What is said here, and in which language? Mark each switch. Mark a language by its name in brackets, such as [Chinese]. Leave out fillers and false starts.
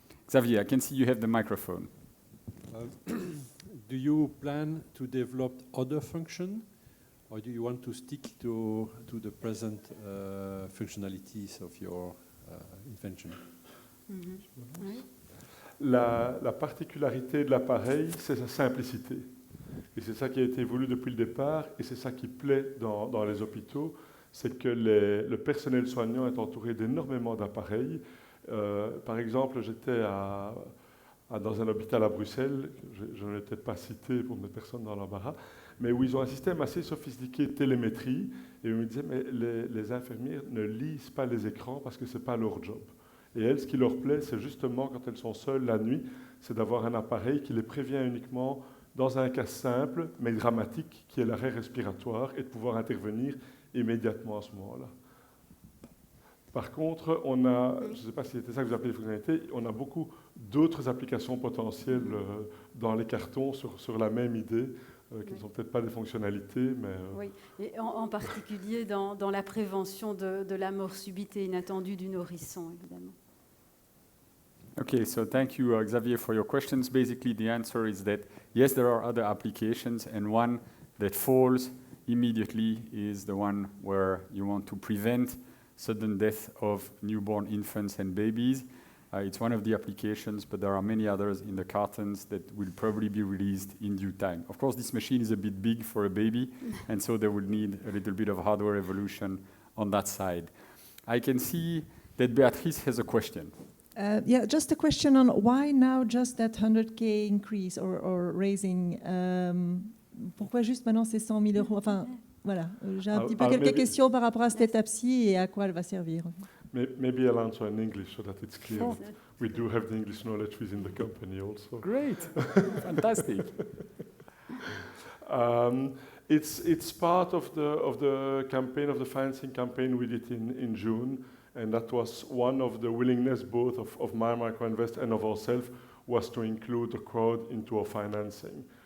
[English] Xavier, I can see you have the microphone. Do you plan to develop other function, or do you want to stick to the present functionalities of your invention? [French] Oui. La particularité de l'appareil, c'est sa simplicité. Et c'est ça qui a été voulu depuis le départ, et c'est ça qui plaît dans les hôpitaux, c'est que le personnel soignant est entouré d'énormément d'appareils. Par exemple, j'étais dans un hôpital à Bruxelles, je ne l'ai peut-être pas cité pour mettre personne dans l'embarras, mais où ils ont un système assez sophistiqué de télémétrie, et ils me disaient, mais les infirmières ne lisent pas les écrans parce que ce n'est pas leur job. Et elles, ce qui leur plaît, c'est justement, quand elles sont seules la nuit, c'est d'avoir un appareil qui les prévient uniquement dans un cas simple, mais dramatique, qui est l'arrêt respiratoire, et de pouvoir intervenir immédiatement à ce moment-là. Par contre, on a, je ne sais pas si c'était ça que vous appelez les fonctionnalités, on a beaucoup d'autres applications potentielles dans les cartons sur la même idée, qui ne sont peut-être pas des fonctionnalités, mais... Oui, et en particulier dans la prévention de la mort subite et inattendue du nourrisson, évidemment. [English] Okay, so thank you, Xavier, for your questions. Basically, the answer is that, yes, there are other applications, and one that falls immediately is the one where you want to prevent sudden death of newborn infants and babies. It's one of the applications, but there are many others in the cartons that will probably be released in due time. Of course, this machine is a bit big for a baby, and so they will need a little bit of hardware evolution on that side. I can see that Beatrice has a question. Yeah, just a question on why now just that 100K increase or raising. [French] Pourquoi juste maintenant ces 100 000 euros? Enfin, voilà, j'ai un petit peu quelques questions par rapport à cette étape-ci et à quoi elle va servir. [English] Maybe I'll answer in English so that it's clear. Sure. We do have the English knowledge within the company also. Great, fantastic. It's part of the campaign, of the financing campaign we did in June, and that was one of the willingness both of My Micro Invest and of ourselves was to include the crowd into our financing.